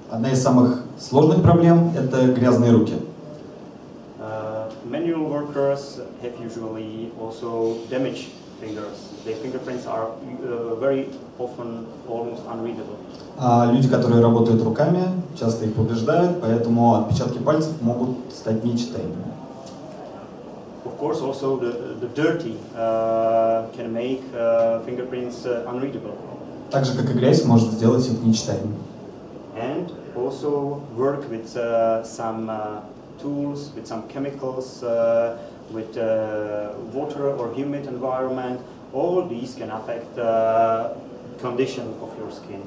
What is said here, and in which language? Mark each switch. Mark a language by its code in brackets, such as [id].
[ru] Одна из самых сложных проблем – это грязные руки. [en] Manual workers have usually also damaged fingers. Their fingerprints are very often almost unreadable. [ru] Люди, которые работают руками, часто их повреждают, поэтому отпечатки пальцев могут стать нечитаемыми. [en] Of course, also the dirty can make fingerprints unreadable. [ru] Так же, как и грязь, может сделать их нечитаемыми. [en] And also work with some tools, with some chemicals, with water or humid environment. All these can affect the condition of your skin.